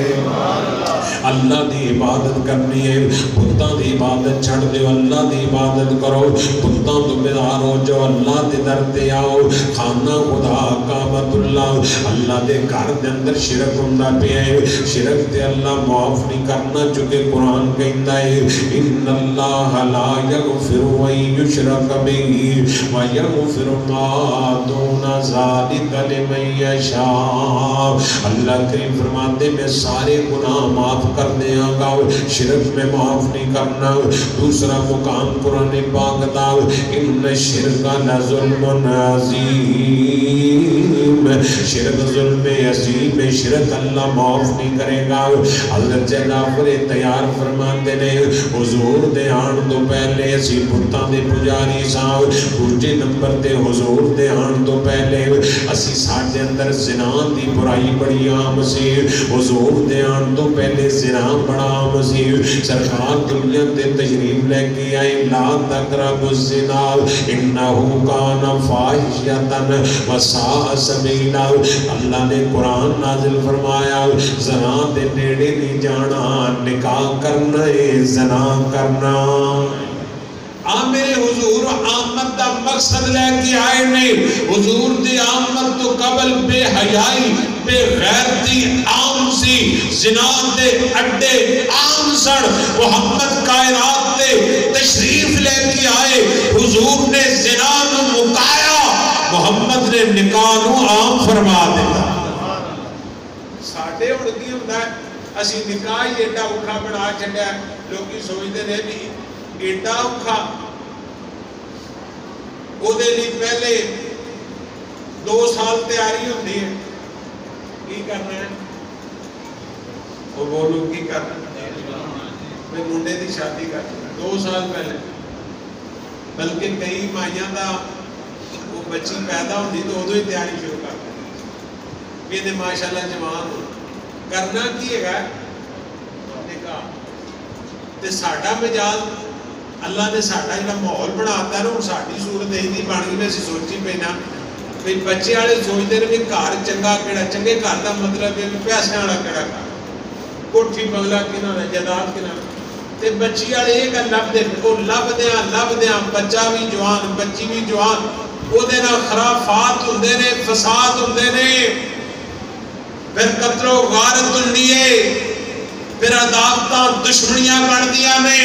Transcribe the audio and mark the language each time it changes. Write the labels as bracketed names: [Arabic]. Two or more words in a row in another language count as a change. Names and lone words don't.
[Punjabi] اللہ دی عبادت کرنی ہے بتاں دی عبادت چھڑ دیو اللہ دی عبادت کرو بتاں تو بیدار ہو جو اللہ دے در تے آؤ خانہ خدا کعبۃ اللہ اللہ دے گھر دے اندر شرک ہوندا پیا ہے شرک تے اللہ معاف نہیں کرنا چونکہ قرآن کہندا ہے [Arabic] ان اللہ لا یغفر ان یشرک بہ ویغفر ما دون ذلک لمن یشاء [Punjabi] اللہ کریم فرماتے میں سارے گناہ معاف کر دیا گا شرک میں معاف نہیں کرنا دوسرا مقام قرآن پاک دا [Arabic] ان شرک لظلم عظیم [Punjabi] شرک ظلم عظیم شرک اللہ معاف نہیں کرے گا حضرت جعفر تیار فرماتے نے حضور دے آن تو پہلے اسی بتاں دے پجاری ساں دوجے نمبر تے حضور دے آن تو پہلے اسی ساڈے اندر زنا دی برائی بڑی عام سی حضور دے آن تو پہلے زنا بڑا عام سی سرکار دنیا تے تشریف لے کے آئے [Arabic] لا تقربوا الزنا انہ کان فاحشۃ وساء سبیلا [Punjabi] اللہ نے قرآن نازل فرمایا زنا دے نیڑے نہیں جانا نکاح کرنا ہے زنا کرنا میرے حضور آمد دا مقصد لے کے آئے نہیں حضور دی آمد تو قبل بے حیائی بے غیرتی عام سی زنا دے اڈے عام سن محمد کائنات تے تشریف لے کے آئے حضور نے زنا نو مکایا محمد نے نکاح نو عام فرما دیتا ساڈے ہن کی ہوندا ہے اسی نکاح ہی ایڈا اوکھا بنا چھڈیا لوکی سوچدے نے بھی ایڈا اوکھا او دے لئی پہلے 2 سال تیاری ہوندی ہے کی کرنا ہے وہ لوگ کی کر میں منڈے دی شادی کر 2 سال پہلے، بلکہ کئی مائیاں دا وہ بچی پیدا ہوتی تو ادو ہی تیاری شروع کر دیں کہ ماشاء اللہ جوان ہو کرنا کی ہے نکاح تے ساڈا مزاج اللہ نے ساڈا جڑا ماحول بناتا ہے نا، ہوں ساری صورت یہی بن گئی. میں سوچی پینا بھی بچے والے سوچتے ہیں بھی گھر چنگا کہڑا، چنگے گھر کا مطلب ہے پیسے والا کہڑا گھر، کوٹھی بنگلہ کہنا جائیداد کہنا، تے بچی والے یہ گل لبتے وہ لبدیاں بچہ بھی جوان بچی بھی جوان، وہ خرافات ہوندے نے، فساد ہوندے نے، پھر قتل و غارت ہوندی ہے، پھر عداوتاں دشمنیاں بندیاں نے.